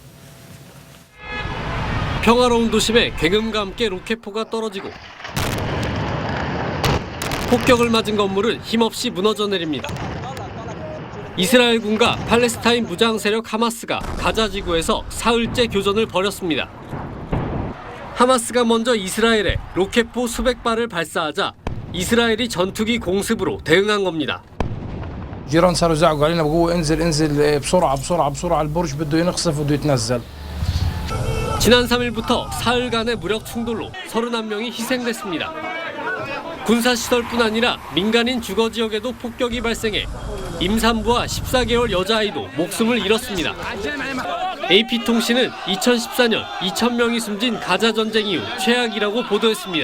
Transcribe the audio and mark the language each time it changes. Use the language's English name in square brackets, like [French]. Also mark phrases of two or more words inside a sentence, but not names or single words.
[Korean] 평화로운 도심에 굉음과 함께 로켓포가 떨어지고 폭격을 맞은 건물을 힘없이 무너져 내립니다. 이스라엘군과 팔레스타인 무장 세력 하마스가 가자 지구에서 사흘째 교전을 벌였습니다. 하마스가 먼저 이스라엘에 로켓포 수백 발을 발사하자 이스라엘이 전투기 공습으로 대응한 겁니다. [Arabic] جيران صاروا يزعقوا علينا بقوا انزل بسرعه بسرعه بسرعه البرج بده ينقصف بده يتنزل. [Korean] 지난 3일부터 사흘간의 무력 충돌로 31명이 희생됐습니다. 군사시설뿐 아니라 민간인 주거 지역에도 폭격이 발생해 임산부와 14개월 여자아이도 목숨을 잃었습니다. AP통신은 2014년 2,000명이 숨진 가자 전쟁 이후 최악이라고 보도했습니다.